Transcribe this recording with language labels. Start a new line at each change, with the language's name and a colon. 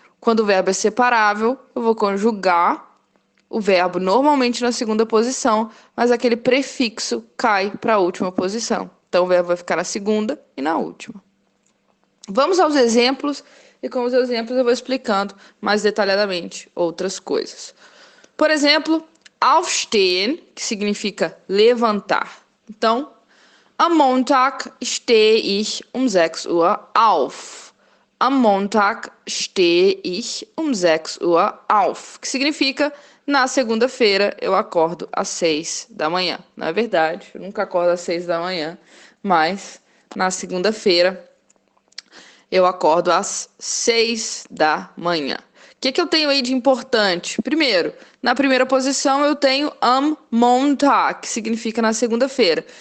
Portuguese: Quando o verbo é separável, eu vou conjugar o verbo normalmente na segunda posição, mas aquele prefixo cai para a última posição. Então o verbo vai ficar na segunda e na última. Vamos aos exemplos e com os exemplos eu vou explicando mais detalhadamente outras coisas. Por exemplo, aufstehen, que significa levantar. Então,
German: am Montag stehe ich 6 Uhr auf. Am Montag stehe ich 6 Uhr auf.
Portuguese: Que significa, na segunda-feira eu acordo às 6 da manhã. Não é verdade, eu nunca acordo às 6 da manhã, mas na segunda-feira eu acordo às 6 da manhã. O que eu tenho aí de importante? Primeiro, na primeira posição eu tenho
German: am Montag,
Portuguese: que significa na segunda-feira.